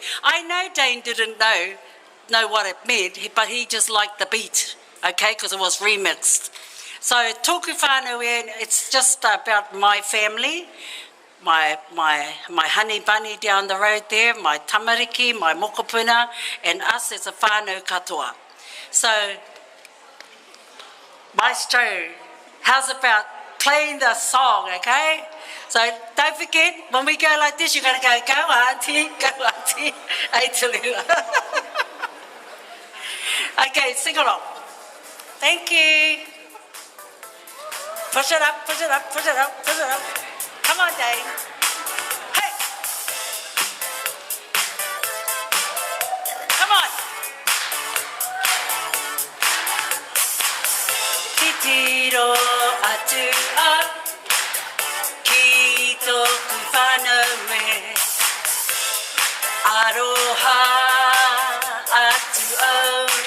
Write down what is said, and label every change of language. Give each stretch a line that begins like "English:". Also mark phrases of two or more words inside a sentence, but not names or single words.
English: I know Dayne didn't know what it meant, but he just liked the beat, okay, because it was remixed. So Tōku Whānau E, it's just about my family, my honey bunny down the road there, my tamariki, my mokopuna, and us as a
Māori: whānau katoa.
English: So, Maestro, how's about playing the song, okay? So don't forget, when we go like this, you're going to go auntie, hey Tallulah. Okay, sing along. Thank you. Push it up, push it up, push it up, push it up. Come on, Dayne. Hey! Come on.
Māori: Titiro atu a ki tōku whānau e. Aroha atu au.